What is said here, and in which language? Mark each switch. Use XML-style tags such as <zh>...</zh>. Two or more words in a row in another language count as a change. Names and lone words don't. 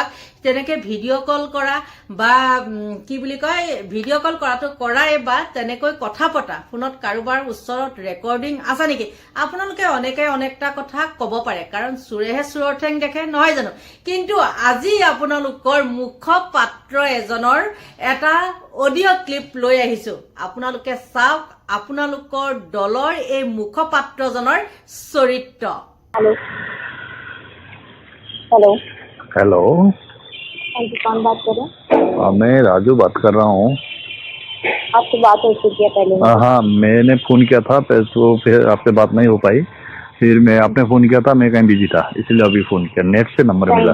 <as>তেনেকে</as> <en>video call</en> <as>কৰা বা কি বুলি কয়</as> <en>video call</en> <as>কৰাটো কৰাই বা তেনেকৈ কথা পতা ফোনত কাৰোবাৰ ওচৰত ৰেকৰ্ডিং আছে নেকি আপোনালোকে অনেকে অনেকটা কথা ক'ব পাৰে কাৰণ চুৰেহে চুৰৰ ঠেং দেখে নহয় জানো কিন্তু আজি আপোনালোকৰ মুখপাত্ৰ এজনৰ এটা</as> <en>audio clip</en> <as>লৈ আহিছো আপোনালোকে চাওক আপোনালোকৰ দলৰ এই মুখপাত্ৰজনৰ চৰিত্ৰ</as> <hi>हेलो हेलो हेलो हाँ जी कौन बात कर रहे हैं मैं राजू बात कर रहा हूँ आपसे बात हो चुकी है पहले हाँ मैंने फ़ोन किया था तो फिर आपसे बात नहीं हो पाई फिर मैं आपने फ़ोन किया था मैं कहीं बिजी था इसलिए अभी फ़ोन किया नेट से नंबर मिला</hi>